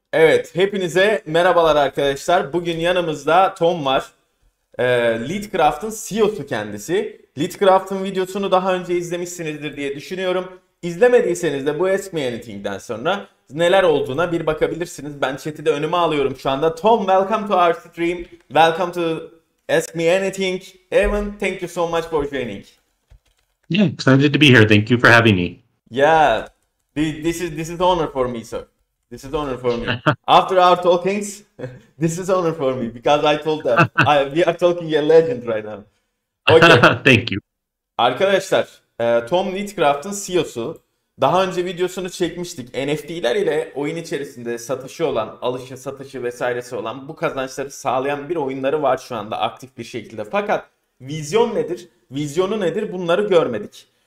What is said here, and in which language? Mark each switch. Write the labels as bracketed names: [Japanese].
[Turkish] Evet, hepinize merhabalar arkadaşlar. Bugün yanımızda Tom var. Litcraft'ın CEO'su kendisi. Litcraft'ın videosunu daha önce izlemişsinizdir diye düşünüyorum. İzlemediyseniz de bu Ask Me Anything'den sonra neler olduğuna bir bakabilirsiniz. Ben chat'i de önüme alıyorum şu anda. [English] Tom, welcome to our stream. Welcome to Ask Me Anything. Evan, thank you so much for joining. Yeah, excited to be here. Thank you for having me. Yeah, this is honor for me, sir. This is honor for me. After our talkings, this is honor for me because I told them we are talking a legend right now. Okay. Thank you. [Turkish] Arkadaşlar, Tom Litcraft'ın CEO'su. Daha önce videosunu çekmiştik. NFT'ler ile oyun içerisinde satışı olan, alışı, satışı vesairesi olan bu kazançları sağlayan bir oyunları var şu anda aktif bir şekilde. Fakat vizyon nedir? Vizyonu nedir? Bunları görmedik.